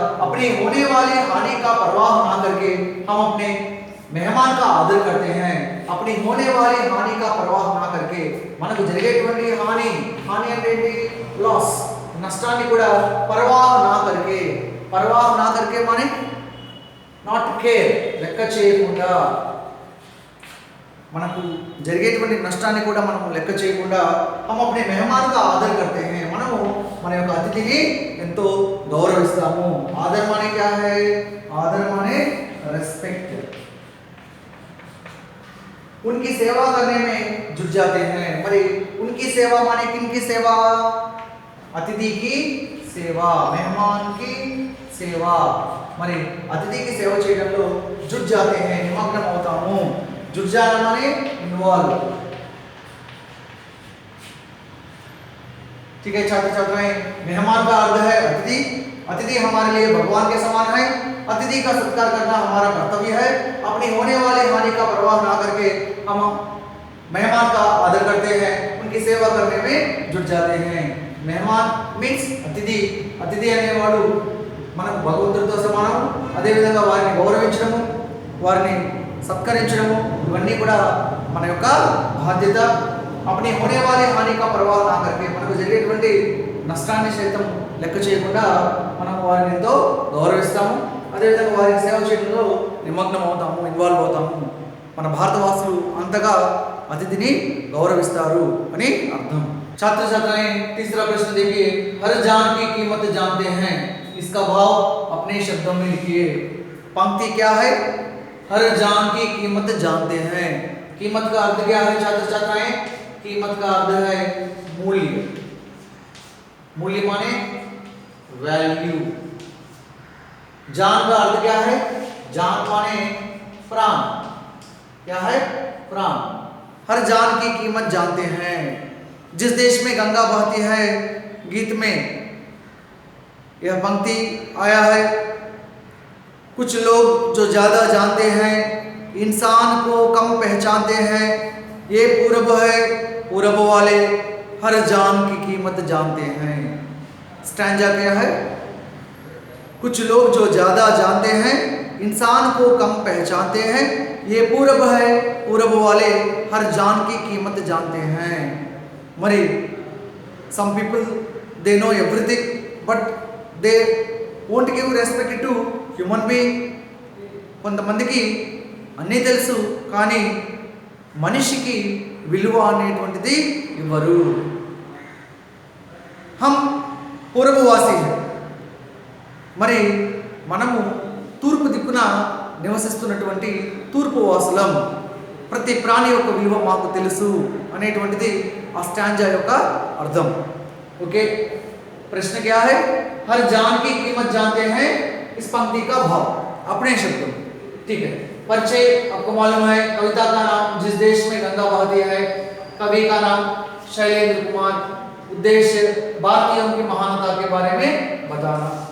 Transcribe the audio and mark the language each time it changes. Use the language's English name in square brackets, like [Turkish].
[Hindi] अपने होने वाले हानि का परवाह ना करके हम अपने मेहमान का आदर करते हैं. अपनी होने वाली हानि का परवाह ना करके [Telugu] మనకు జరిగేటువంటి హాని అంటే ఏంటి? లాస్, నష్టాన్ని కూడా పర్వాహ నా करके माने నాట్ కేర్, లెక్క చేయకుండా, మనకు జరిగేటువంటి నష్టాన్ని కూడా మనం లెక్క చేయకుండా [Hindi] हम अपने मेहमान का आदर करते हैं. [Telugu] మనము మన యొక్క అతిథిని ఎంతో గౌరవిస్తాము. [Hindi] ఆదర్ माने क्या है? आदर माने रेस्पेक्ट. उनकी सेवा करने में जुट जाते हैं. మరి उनकी सेवा माने किनकी सेवा? अतिथि की सेवा, मेहमान की सेवा. [Telugu] మరి అతిథికి సేవ చేయడంలో [Hindi] जुट जाते हैं, [Telugu] నిమగ్నం అవుతాము. [Hindi] जुट जाना माने इन्वॉल्व. ठीक है छात्र छात्राएं, मेहमान का अर्थ है अतिथि. अतिथि हमारे लिए भगवान के समान है. अतिथि का सत्कार करना हमारा कर्तव्य है. अपनी होने वाली हानि का परवाह ना करके हम मेहमान का आदर करते हैं, उनकी सेवा करने में जुट जाते हैं. मेहमान मीन्स अतिथि. [Telugu] अतिथि అనేవాడు మనకు భగవంతుడితో సమానం. అదే విధంగా వారిని గౌరవించడము, వారిని సత్కరించడము, ఇవన్నీ కూడా మన యొక్క బాధ్యత. [Hindi] अपनी होने वाली हानि का परवाह ना करके [Telugu] మనకు జరిగేటువంటి నష్టాన్ని సైతం లెక్క చేయకుండా మనం వారిని ఎంతో గౌరవిస్తాము. అదేవిధంగా వారికి సేవ చేయడంలో నిమగ్నం అవుతాము, ఇన్వాల్వ్ అవుతాము. మన భారతవాసులు అంతగా అతిథిని గౌరవిస్తారు అని అర్థం. [Hindi] छात्र छात्राएं, तीसरा प्रश्न देखिए. हर जान की कीमत जानते हैं, इसका भाव अपने शब्दों में लिखिए. पंक्ति क्या है? हर जान की कीमत जानते हैं. कीमत का अर्थ क्या है छात्र छात्राएं? कीमत का अर्थ है मूल्य. मूल्य माने वैल्यू. जान का अर्थ क्या है? जान माने प्राण. क्या है? प्राण. हर जान की कीमत जानते हैं. जिस देश में गंगा बहती है, गीत में यह पंक्ति आया है. कुछ लोग जो ज़्यादा जानते हैं, इंसान को कम पहचानते हैं. ये पूरब है, पूरब वाले हर जान की कीमत जानते हैं. स्टैंजा क्या है? कुछ लोग जो ज़्यादा जानते हैं, इंसान को कम पहचानते हैं. ये पूरब है, पूरब वाले हर जान की कीमत जानते हैं. [English] మరి some people they know everything but they won't give respect to human being. [Telugu] కొంతమందికి అన్నీ తెలుసు కానీ మనిషికి విలువ అనేటువంటిది ఇవ్వరు. हम పూర్వవాసి. మరి మనము తూర్పు దిక్కున నివసిస్తున్నటువంటి తూర్పు వాసులం. ప్రతి ప్రాణి యొక్క విలువ మాకు తెలుసు అనేటువంటిది ఆ స్టాంజా యొక్క అర్థం. [Hindi] ओके, प्रश्न क्या है? हर जान की कीमत जानते हैं, इस पंक्ति का भाव अपने शब्दों. ठीक है. परिचय आपको मालूम है. कविता का नाम जिस देश में गंगा बहती है. कवि का नाम शैलेंद्र कुमार. उद्देश्य भारतीयों की महानता के बारे में बताना.